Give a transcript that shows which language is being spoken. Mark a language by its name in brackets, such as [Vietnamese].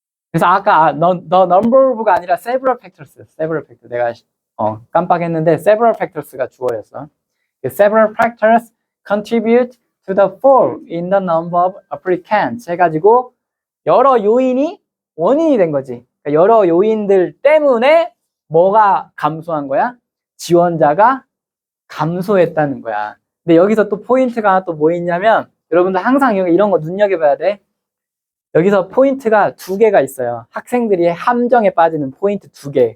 [Korean] 그래서 아까 [English] the number of [Korean] 가 아니라 [English] several factors, several factors. [Korean] 내가 깜빡했는데 [English] several factors [Korean] 가 주어였어. [English] several factors contribute to the fall in the number of applicants [Korean] 해가지고 여러 요인이 원인이 된 거지. 그러니까 여러 요인들 때문에 뭐가 감소한 거야? 지원자가 감소했다는 거야. 근데 여기서 또 포인트가 하나 또 뭐 있냐면 여러분들 항상 이런 거 눈여겨봐야 돼. 여기서 포인트가 두 개가 있어요. 학생들이 함정에 빠지는 포인트 두 개.